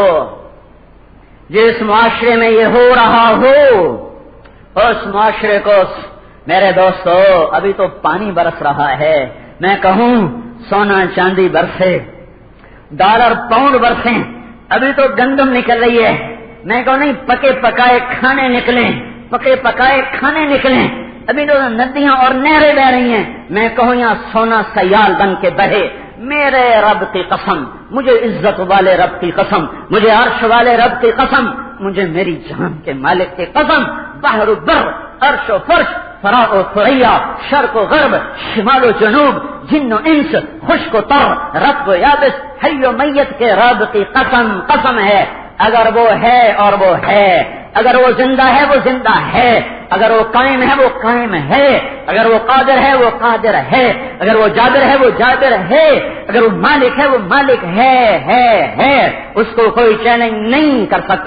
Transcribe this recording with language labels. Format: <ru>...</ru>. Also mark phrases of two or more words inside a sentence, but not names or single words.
<ur>جس معاشرے میں یہ ہو رہا ہو اس معاشرے کو میرے دوستو ابھی تو پانی برس رہا ہے، میں کہوں سونا چاندی برسے، ڈالر پاؤنڈ برسیں، ابھی تو گندم نکل رہی ہے، میں کہوں نہیں پکے پکائے کھانے نکلیں، ابھی تو ندیاں اور نہریں بہ رہی ہیں، میں کہوں یہاں سونا سیال بن کے بہے۔ میرے رب کی قسم، مجھے عزت والے رب کی قسم، مجھے عرش والے رب کی قسم، مجھے میری جان کے مالک کی قسم، بحر و بر، عرش و فرش، فراء و ثریا، شرق و غرب، شمال و جنوب، جن و انس، خشک و تر، رطب و یابس، حی و میت کے رب کی قسم ہے، اگر وہ ہے اور وہ ہے، اگر وہ زندہ ہے وہ زندہ ہے، اگر وہ قائم ہے وہ قائم ہے، اگر وہ قادر ہے وہ قادر ہے، اگر وہ جابر ہے وہ جابر ہے، اگر وہ مالک ہے وہ مالک ہے، اس کو کوئی چیلنج نہیں کر سکتا۔</ur>